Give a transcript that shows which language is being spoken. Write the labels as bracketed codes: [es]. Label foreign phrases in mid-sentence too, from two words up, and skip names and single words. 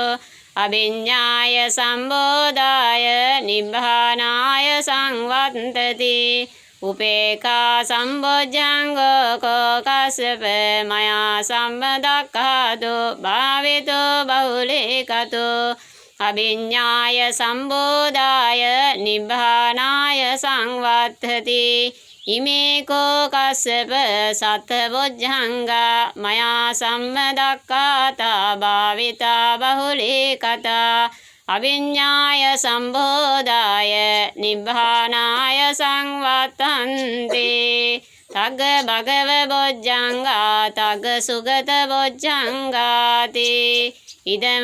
[pi] අභිඤ්ඤාය සම්බෝධාය නිබ්බානාය සංවත්තති උපේක්ඛා සම්බොජ්ජංගෝ කස්සප මයා සම්මදක්ඛාතෝ භාවිතෝ බහුලීකතෝ අභිඤ්ඤාය සම්බෝධාය නිබ්බානාය සංවත්තති ඉමේ කෝ කස්සප සත්බොජ්ජංගා මයා සම්මදක්ඛාතා භාවිතා බහුලීකතා අභිඤ්ඤාය සම්බෝධාය නිබ්බානාය සංවත්තන්ති තග්ග භගව බොජ්ජංගා තග්ග සුගත බොජ්ජංගාති ඉදම